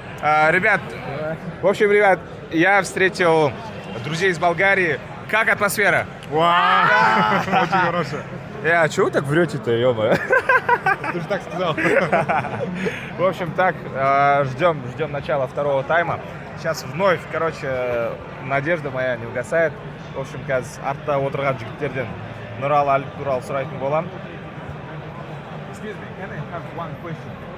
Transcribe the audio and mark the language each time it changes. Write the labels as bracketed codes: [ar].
[ru] Ребят, в общем, ребят, я встретил друзей из Болгарии. Как атмосфера? Очень хорошая. А чего вы так врете-то, ё-моё? Ты же так сказал. В общем, так, ждем начала второго тайма. Сейчас вновь, короче, надежда моя не угасает. В общем, [kk] қазір артта отырған жігіттерден Нұрал Алип туралы сұрайтын боламын. [en] Excuse me, can I have one question?